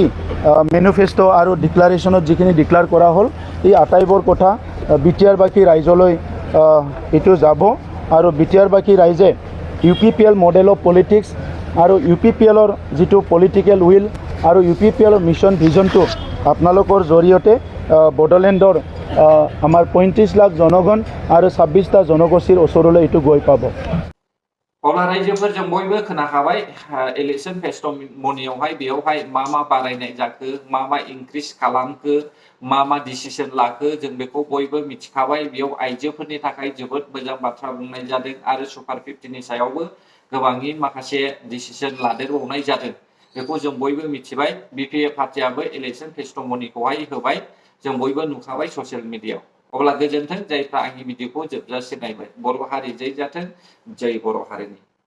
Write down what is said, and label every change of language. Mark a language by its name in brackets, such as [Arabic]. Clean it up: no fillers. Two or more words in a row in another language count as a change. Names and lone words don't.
[Assamese] মেনিফেষ্ট আৰু ডিক্লাৰেশ্যনত যিখিনি ডিক্লেয়াৰ কৰা হ'ল এই আটাইবোৰ কথা BTRবাসী ৰাইজলৈ এইটো যাব আৰু BTRবাসী ৰাইজে UPPL [English] model of politics [Assamese] আৰু UPPLৰ যিটো [English] political will [Assamese] আৰু UPPLৰ [English] mission vision [Assamese] আপোনালোকৰ জৰিয়তে বডোলেণ্ডৰ আমাৰ 35 লাখ জনগণ আৰু 26টা জনগোষ্ঠীৰ ওচৰলৈ এইটো গৈ পাব [Bodo] अब्ला रायजोफोरजों बयबो खोनाखाबाय [English] election testimony [Bodo] बेयावहाय मा बारायनाय जाखो मा इनक्रिज खालामखो मा डिसिजन लाखो जों बेखौ बयबो मिथिखाबाय बेयाव आइजोफोरनि थाखाय जोबोद मोजां बाथ्रा बुंनाय जादों आरो सुपार 50 नि सायावबो गोबाङै माखासे डिसिजन लादेरबावनाय जादों बेखौ जों बयबो मिथिबाय BPF पार्टियाबो [English] election testimony [Bodo] होबाय जों बयबो नुखाबाय [English] social media [Bodo] अब्ला गोजोन्थों जायफ्रा आंनि भिडिअखौ जोबजासिम नायबाय बर' हारि जै जाथों जय बर' हारिनि